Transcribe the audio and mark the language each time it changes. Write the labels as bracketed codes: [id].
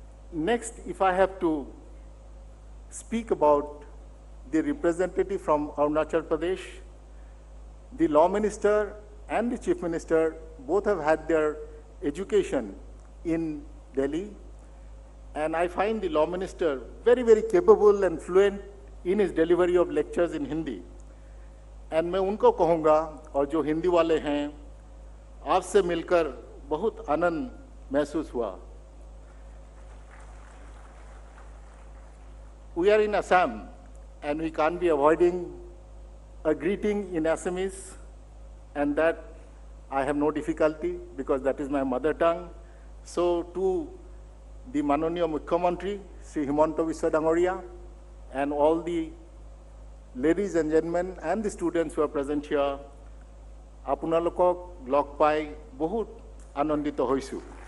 [en] Next, if I have to speak about the representative from Arunachal Pradesh, the Law Minister and the Chief Minister both have had their education in Delhi, and I find the Law Minister very, very capable and fluent in his delivery of lectures in Hindi. [hi] And मैं उनको कहूँगा, और जो हिंदी वाले हैं, आपसे मिलकर बहुत आनंद महसूस हुआ. [en] We are in Assam, and we can't be avoiding a greeting in Assamese, and that I have no difficulty because that is my mother tongue. So to the Manoniya Mukhyamantri, Sri Himanta Biswa Dangoria, and all the ladies and gentlemen and the students who are present here, [as] Apunalokok log pai bahut anandito hoisu.